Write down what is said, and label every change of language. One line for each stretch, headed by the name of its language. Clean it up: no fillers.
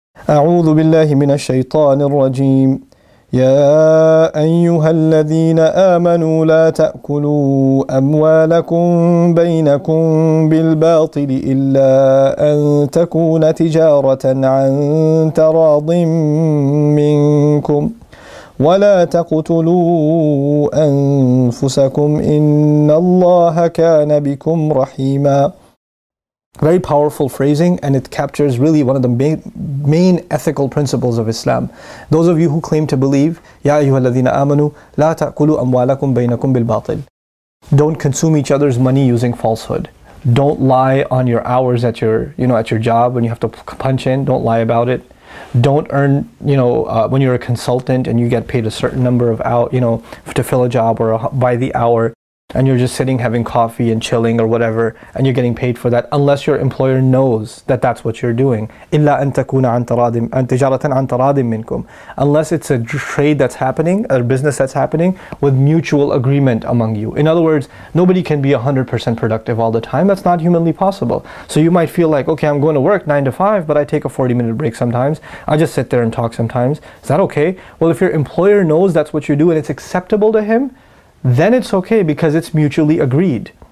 Arabic: أعوذ بالله من الشيطان الرجيم. يا أيها الذين آمنوا لا تأكلوا أموالكم بينكم بالباطل إلا أن تكون تجارة عن تراض منكم ولا تقتلوا أنفسكم إن الله كان بكم رحيما.
English: Very powerful phrasing, and it captures really one of the main ethical principles of Islam. Those of you who claim to believe,
Arabic: يَا أَيُّهَا الَّذِينَ آمَنُوا لَا تَأْكُلُوا أَمْوَالَكُمْ بَيْنَكُمْ بِالْبَاطِلِ.
English: Don't consume each other's money using falsehood. Don't lie on your hours at your job when you have to punch in. Don't lie about it. Don't earn, when you're a consultant and you get paid a certain number of hours, to fill a job or by the hour, and you're just sitting having coffee and chilling or whatever, and you're getting paid for that, unless your employer knows that that's what you're doing.
Arabic: إِلَّا أَن تَكُونَ عَن تِجَارَةً عَن تَرَاضٍ مِّنكُم.
English: Unless it's a trade that's happening, a business that's happening with mutual agreement among you. In other words, nobody can be 100% productive all the time. That's not humanly possible. So you might feel like, okay, I'm going to work 9 to 5, but I take a 40-minute break sometimes. I just sit there and talk sometimes. Is that okay? Well, if your employer knows that's what you do and it's acceptable to him, then it's okay because it's mutually agreed.